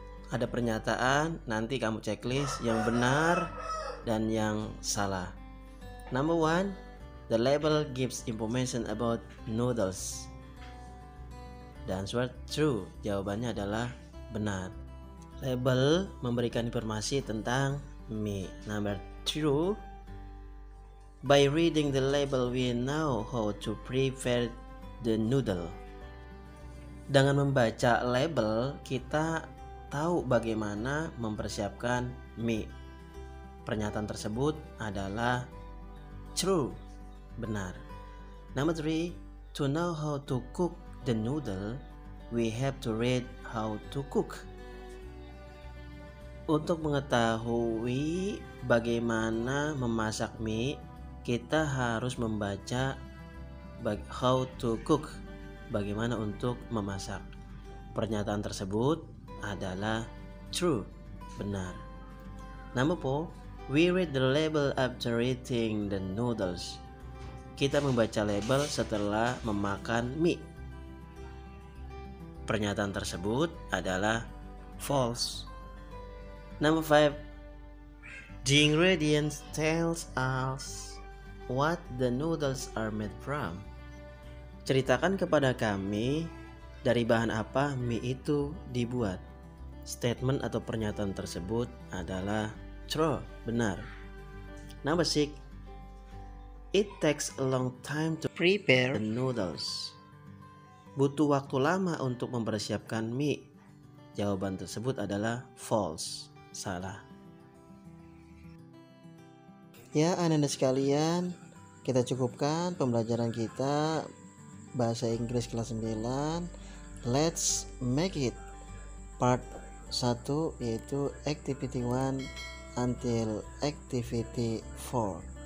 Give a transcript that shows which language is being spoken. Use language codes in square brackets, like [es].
[id] Ada pernyataan, nanti kamu checklist yang benar dan yang salah. [en] Number 1, the label gives information about noodles. The answer true, [id] jawabannya adalah benar. Label memberikan informasi tentang mie. [en] Number 2, by reading the label we know how to prepare the noodle. [id] Dengan membaca label kita tahu bagaimana mempersiapkan mie. Pernyataan tersebut adalah true, benar. [en] Number 3, to know how to cook the noodle, we have to read how to cook. [id] Untuk mengetahui bagaimana memasak mie, kita harus membaca [en] how to cook, [id] bagaimana untuk memasak. Pernyataan tersebut adalah true, benar. [en] Number 4, we read the label after eating the noodles. [id] Kita membaca label setelah memakan mie. Pernyataan tersebut adalah false. [en] Number 5, the ingredients tells us what the noodles are made from. [id] Ceritakan kepada kami dari bahan apa mie itu dibuat. Statement atau pernyataan tersebut adalah true, benar. [en] Number 6, it takes a long time to prepare the noodles. [id] Butuh waktu lama untuk mempersiapkan mie. Jawaban tersebut adalah false, salah. Ya, anak-anak sekalian, kita cukupkan pembelajaran kita bahasa Inggris kelas 9. [en] Let's make it part 1, yaitu activity 1 until activity 4.